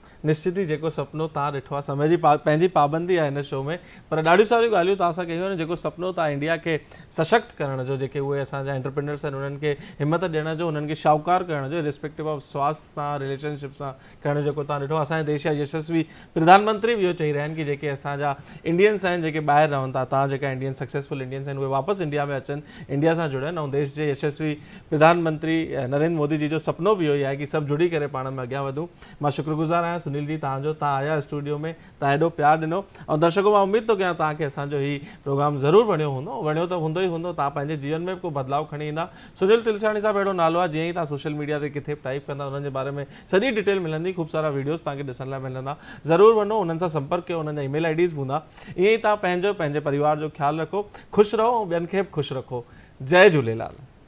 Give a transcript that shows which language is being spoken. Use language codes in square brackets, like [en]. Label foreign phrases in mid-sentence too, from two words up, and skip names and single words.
[sd] निश्चित ही जेको सुपिनो तव्हां ॾिठो आहे समय जी पंहिंजी पाबंदी आहे हिन शो में पर ॾाढियूं सारियूं ॻाल्हियूं तव्हां सां कयूं आहिनि जेको सुपिनो तव्हां इंडिया खे सशक्त करण जो जेके उहे असांजा एंटरप्रेन्योर्स आहिनि उन्हनि खे हिमत ॾियण जो उन्हनि खे शाहूकार करण जो [en] respective of [sd] स्वास्थ्य सां रिलेशनशिप सां करण जो जेको तव्हां ॾिठो असांजे देश जा यशस्वी प्रधानमंत्री बि इहो चई रहिया आहिनि कि जेके असांजा इंडियंस आहिनि जेके ॿाहिरि रहनि था तव्हां जेका [en] Indian successful Indians [sd] आहिनि उहे वापसि इंडिया में अचनि इंडिया सां जुड़नि ऐं देश जे यशस्वी प्रधानमंत्री नरेंद्र मोदी जी जो सुपिनो बि इहो ई आहे कि सभु जुड़ी करे पाण में अॻियां वधूं मां शुक्रगुज़ार आहियां सुनील जी तव्हांजो तव्हां आया स्टूडियो में तव्हां एॾो प्यारु ॾिनो ऐं दर्शकों मां उमेद थो कयां तव्हांखे असांजो ही प्रोग्राम ज़रूरु वणियो त हूंदो ई हूंदो तव्हां पंहिंजे जीवन में को बदलाव खणी ईंदा सुनील तिलसाणी साहब अहिड़ो नालो आहे जीअं ई तव्हां [en] social media [sd] ते किथे टाइप कंदा उन्हनि जे बारे में सॼी डिटेल मिलंदी ख़ूब सारा वीडियोस तव्हांखे ॾिसण लाइ मिलंदा ज़रूरु वञो उन्हनि सां संपर्क कयो उन्हनि जा [en] email IDs [sd] बि हूंदा ईअं ई तव्हां पंहिंजे परिवार जो ख़्यालु रखो ख़ुशि रहो ऐं ॿियनि खे बि ख़ुशि रखो जय झूलेलाल।